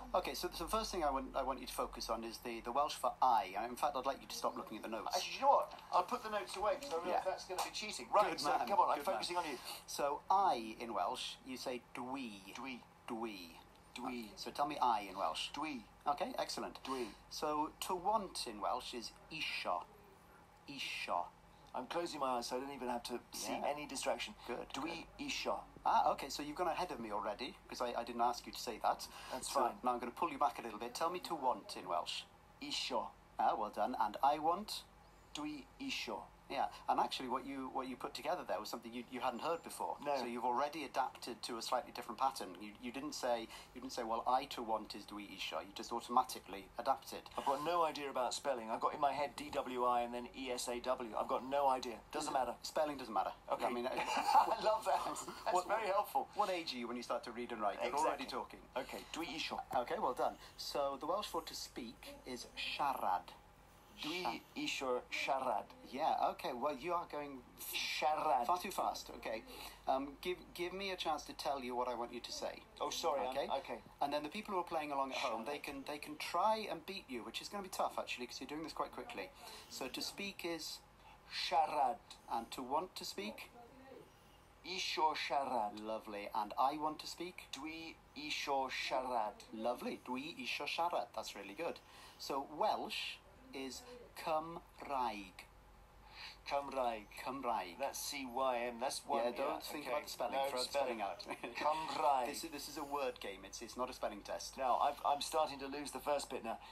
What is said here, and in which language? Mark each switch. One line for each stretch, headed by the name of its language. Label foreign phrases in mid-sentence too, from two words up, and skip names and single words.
English: Okay, so the first thing I want you to focus on is the Welsh for I. In fact, I'd like you to stop looking at the notes. Actually, you know what? I'll put the notes away because I realise that's going to be cheating. Right, Good so man. come on, I'm Good focusing man. on you. So I in Welsh, you say dwi.
Welsh: Dwi. Dwi. Dwi.
English: So tell me I in Welsh.
Welsh: Dwi.
English: Okay, excellent.
Welsh: Dwi.
English: So to want in Welsh is isio.
Welsh: Isio.
English: I'm closing my eyes so I don't even have to see any distraction. Good.
Welsh: Dwi isio.
English: Okay, so you've gone ahead of me already, because I didn't ask you to say that. That's so fine. Now I'm going to pull you back a little bit. Tell me to want in Welsh.
Welsh: Isio.
English: Well done. And I want?
Welsh: Dwi isio.
English: Yeah, and actually what you put together there was something you hadn't heard before. No. So you've already adapted to a slightly different pattern. You didn't say well I to want is
Welsh: dwi isio.
English: You just automatically adapted. I've got no idea about spelling. I've got in my head DWI and then ESAW. I've got no idea. Doesn't matter. Spelling doesn't matter. Okay. I mean, I love that. That's very helpful. What age are you when you start to read and write? You're already talking.
Welsh: Okay, dwi isio.
English: Okay, well done. So the Welsh for to speak is siarad.
Welsh: Dwi isio siarad.
English: Yeah, okay, well you are going
Welsh: Siarad.
English: far too fast. Okay, give me a chance to tell you what I want you to say. Oh, sorry. Okay. Okay. And then the people who are playing along at home, they can try and beat you, which is going to be tough actually, because you're doing this quite quickly. So to speak is
Welsh: siarad,
English: and to want to speak.
Welsh: Isio siarad.
English: Lovely. And I want to speak.
Welsh: Dwi isio siarad. Lovely. Dwi isio siarad.
English: That's really good. So Welsh is Cymraeg.
Welsh: Cymraeg. Cymraeg.
English: That's C-Y-M. That's one. Yeah, don't think about the spelling. No, Throw the spelling out.
Welsh: Cymraeg.
English: This is a word game. It's not a spelling test. Now, I'm starting to lose the first bit now.